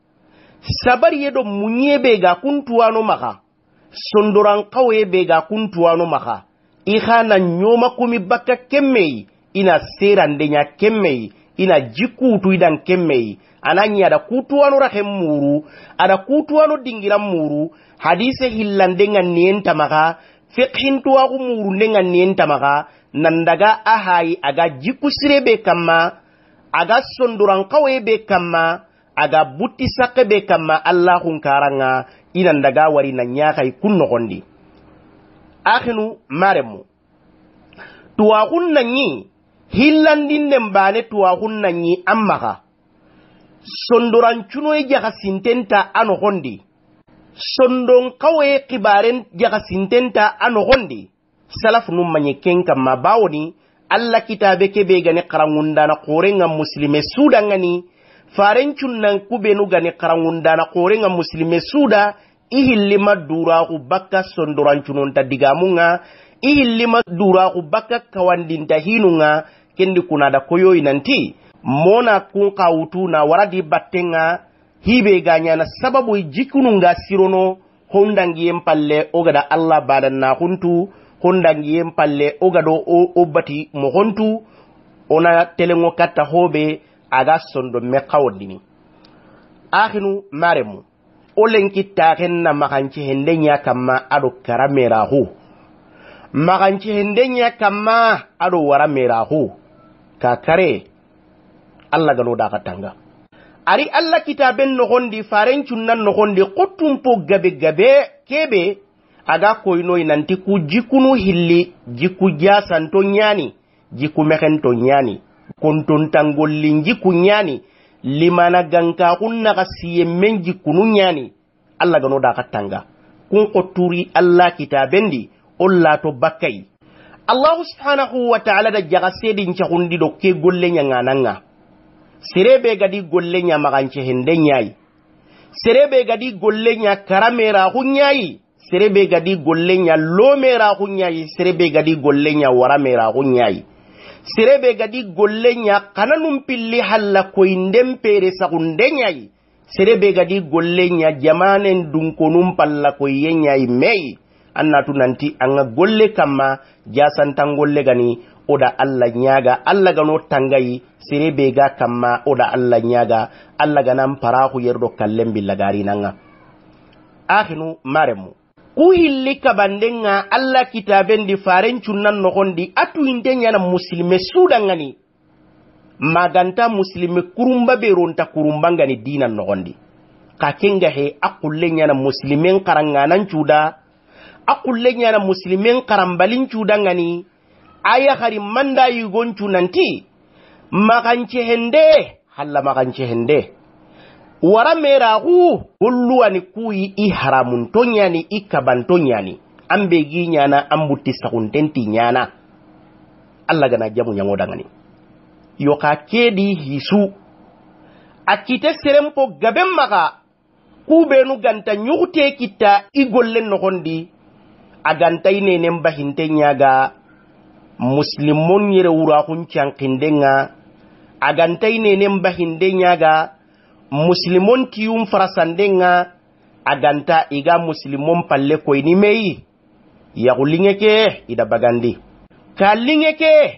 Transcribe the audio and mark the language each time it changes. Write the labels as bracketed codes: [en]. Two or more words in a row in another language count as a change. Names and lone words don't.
[snk] sabari yedo munye bega kuntuwano maka sondoran kawe bega kuntuwano maka ihana nyoma kumi baka kemmei ina serandenya kemmei ina jikutu idan kemmei ananya ada kutuwano rahem muru ada kutuwano dingiran muru hadise hillandenga nienta maka fiqhin tuwa umuru nenga nienta maka nandaga ahai aga jikusire be kama aga sonduran kawe be kama aga butti sakke be kama Allahun karanga inandaga wari na nyaka kunno gondi akhinu maremu tuwa kunna nyi hillandin nembane tuwa kunna nyi ammaka sonduran chuno e jaga sintenta ano gondi sondon kawe kibaren jaga sintenta ano gondi salaf num manye kenka mabawni alla kitabe kebe gane qarangunda na qorenga muslime suda ngani farencun nan kubenu gane qarangunda na qorenga muslime suda ihillima dura ku bakka sondorancunon ta digamunga ihillima dura ku bakka kawandinta hinunga kendi kunada koyo inanti mona kun kawutu na waradi battenga hibe ganya na sababu jikununga sirono hondangi empalle ogada Allah badan na huntu hondangi empalle ogado obati mo hontu ona telengo katta hobe aga sondo me kawdini akhinu maremu olenki taken na makanci hendenya kama ado karamerahu makanci hendenya kama ado waramerahu kakare Allah gano da katanga ari Allah kitaben no gondi farencun nan no gondi qotumpo gabe kebe aga koyno nanti ku jikunu hilli jiku jasanto nyani jiku mekento nyani konton tangolli jiku nyani limana ganka kunna kasiye men jikunu nyani Allah gano da katanga kun qoturi Allah kitabendi olla to bakkai [ar] Allah subhanahu wa ta'ala [snk] da jaga sedin chakundi do ke golle nyangananga serebe gadi golle nya maganche hende nyai serebe gadi golle nya karamera hunyai serebe gadi golle nya lomera hunyai serebe gadi golle nya waramera hunyai serebe gadi golle nya kananum pilli halla ko indem pere sakunde nyai serebe gadi golle nya jamanen dunkonum palla ko yenyai mei annatu nanti anga golle kama jasan tangolle gani oda Allah nyaga Allah gano tangai serebe ga kama oda Allah nyaga Allah ganam parahu yerdo kallem billagari nanga akhinu maremu ku hilli kabandenga Allah kitaben di farencun nan nogondi atu indenya na muslime sudangani maganta muslime kurumba beronta kurumbangani dinan nogondi kakenga he akullenya na muslimen karanganan cuda akullenya na muslimen karambalin cudangani aya hari manda yugoncu nanti makanche hende halla makanche hende wara merahu ulluwani kuyi i haramun tonyani i kabantonyani ambe gi nyana ambutti sakuntenti nyana Allah gana jamu nyangodangani yoka kedi hisu akite serempo gaben maka kubenu ganta nyugute kita igollen nogondi aganta ine nemba hintenyaga muslimon yere wura kun cankindenga aganta ine nemba hindenyaga muslimon tiyum farasandenga aganta iga muslimon palle koyni meyi yagulingeke ida bagandi kalingeke